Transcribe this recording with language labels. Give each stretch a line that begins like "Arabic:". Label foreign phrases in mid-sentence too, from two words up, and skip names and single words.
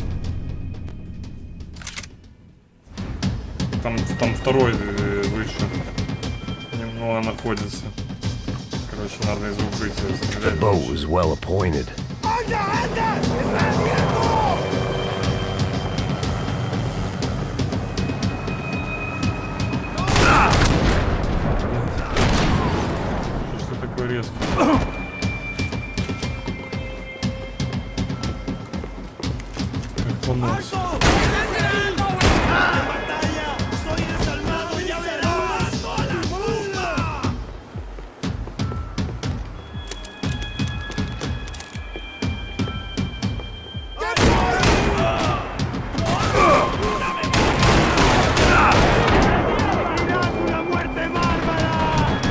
Russian: Там второй выше. Немного находится. Короче, надо из укрытия
English: The
Russian: стрелять.
English: boat was well appointed.
Spanish: ¡Anda, anda! ¡Está abierto!
Russian: Что такое резко? Как понос.
Spanish: ¡Alto! ¡Batalla! ¡Soy desalmado! ¡Ya verás! ¡Pumba! ¡Una muerte bárbara!